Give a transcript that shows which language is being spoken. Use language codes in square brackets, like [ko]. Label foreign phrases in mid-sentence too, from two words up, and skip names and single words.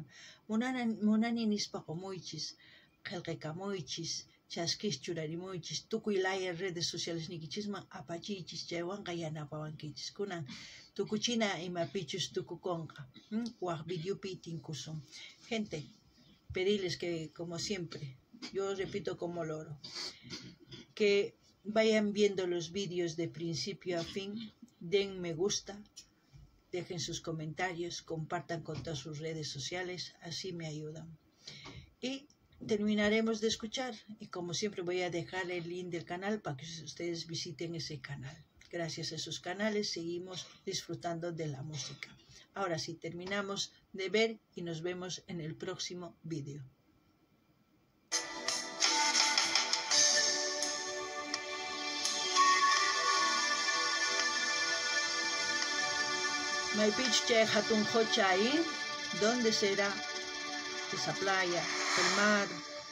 [qu] Munani nispa qumuychis, qillqakamuychis, chaskis churarimuychis, tukuy laya [es] redes sociales [qu] nikichisman apachiychis, chaywanqa yanapawankichis. Kunan tukuchina imapichus tukukunqa, waq videopi tinkusun. [es] Gente, pedirles que, como siempre, yo repito como loro, que vayan viendo los vídeos de principio a fin, den me gusta, dejen sus comentarios, compartan con todas sus redes sociales, así me ayudan. Y terminaremos de escuchar, y como siempre voy a dejar el link del canal para que ustedes visiten ese canal. Gracias a esos canales seguimos disfrutando de la música. Ahora sí, terminamos de ver y nos vemos en el próximo vídeo. [qu] Maypich chay hatun hocha [es] ahí, ¿dónde será esa playa, el mar?